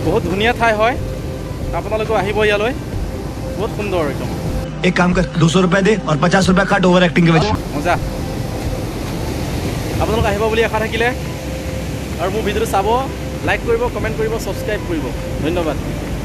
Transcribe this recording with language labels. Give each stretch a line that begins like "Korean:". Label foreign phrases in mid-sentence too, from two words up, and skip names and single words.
Assamese: ধুনীয়া ঠাই হয় আপোনালোকেও আহিব ইয়ালৈ বহুত সুন্দৰ একদম
Hindi: एक काम कर 200 रुपए दे और 50 रुपए काट
English: over acting
Hindi: के वजह
Assamese: মজা আপোনালোক আহিব বুলি আশা থাকিলে আৰু মোৰ ভিডিঅ'টো চাব লাইক কৰিব কমেণ্ট কৰিব ছাবস্ক্ৰাইব কৰিব ধন্যবাদ